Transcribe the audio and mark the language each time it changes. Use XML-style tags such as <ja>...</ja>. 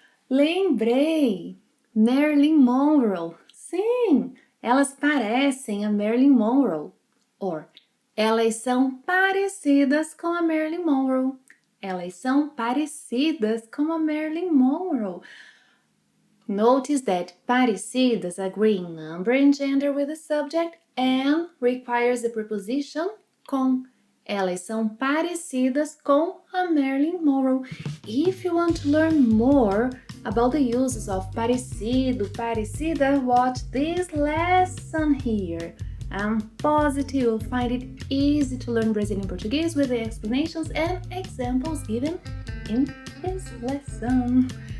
<pt>Lembrei! Marilyn Monroe. Sim, elas parecem a Marilyn Monroe. Or, elas são parecidas com a Marilyn Monroe. Elas são parecidas com a Marilyn Monroe.</pt> <en>Notice that parecidas agree in number and gender with the subject and requires the preposition com.</en> <pt>Elas são parecidas com a Marilyn Monroe.</pt> <en>If you want to learn more about the uses of parecido, parecida, watch this lesson here. I'm positive you'll find it easy to learn Brazilian Portuguese with the explanations and examples given in this lesson.</en>